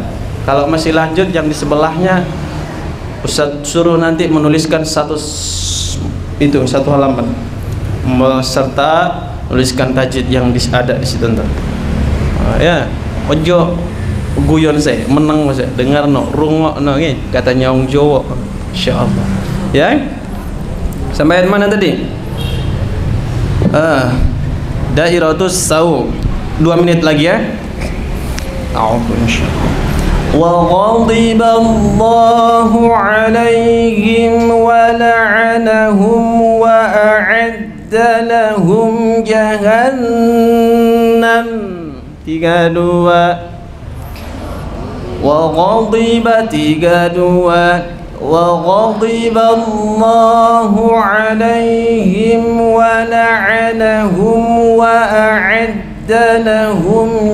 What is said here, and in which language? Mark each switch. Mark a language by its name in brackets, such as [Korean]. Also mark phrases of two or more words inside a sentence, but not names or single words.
[Indonesian] Kalau masih lanjut yang di sebelahnya Ustaz suruh nanti menuliskan satu halaman serta tuliskan tajwid yang ada di situ ntar. Ya, [Javanese] ojo guyon [Indonesian] saya, menang saya, dengar no, [Javanese] rungok no, [Indonesian] katanya orang Jawa. Insyaallah. Ya. Sampai mana tadi? Dairatus saw. 2 menit lagi ya. Insyaallah. [Arabic] وغضب الله عليهم ولعنهم وأعد لهم جهنم 32 وغضب 32 وغضب الله عليهم ولعنهم وأعد لهم